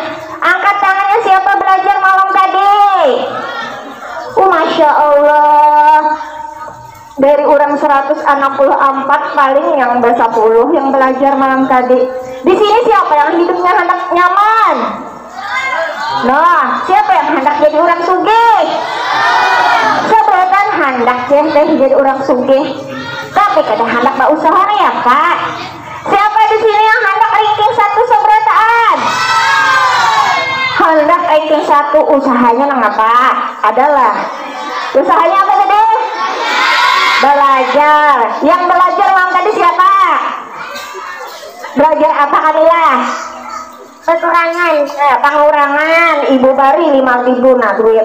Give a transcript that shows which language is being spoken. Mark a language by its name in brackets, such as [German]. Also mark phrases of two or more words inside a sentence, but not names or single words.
[Banjar] Angkat tangannya siapa belajar malam tadi? Masya Allah. Dari orang 164 paling yang ber-10 yang belajar malam tadi. Di sini siapa yang hidupnya hendak nyaman? Nah, siapa yang hendak jadi orang sugih? Seberatan hendak jadi orang sugih. Tapi kada hendak berusaha ya Pak. Siapa di sini yang hendak ranking 1 seberataan? Hendak ranking 1 usahanya nang apa? Adalah usahanya apa tadi? Belajar. Yang belajar mang tadi siapa? Belajar apa Kamila? Pengurangan, pengurangan. Ibu bari 5.000 nah duit.